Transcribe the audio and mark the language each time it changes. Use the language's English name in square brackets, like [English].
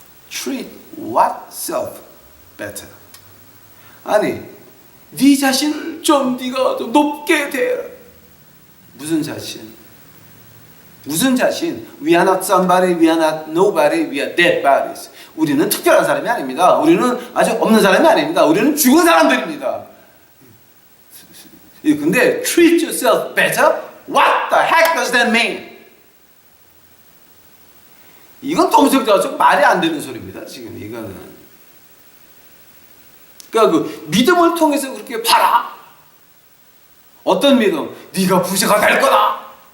[English] treat oneself better. [Korean] 아니, 네 자신을 좀 네가 좀 높게 대해라. 무슨 자신? 무슨 자신? [English] We are not somebody, we are not nobody, we are dead bodies. [Korean] 우리는 특별한 사람이 아닙니다. 우리는 아주 없는 사람이 아닙니다. 우리는 죽은 사람들입니다. [English] 근데 treat yourself better? What the heck does that mean? [Korean] 이건 동생들 좀 말이 안 되는 소리입니다. 지금 이거는. 그러니까 그 믿음을 통해서 그렇게 봐라. 어떤 믿음? 네가 부자가 될 거다.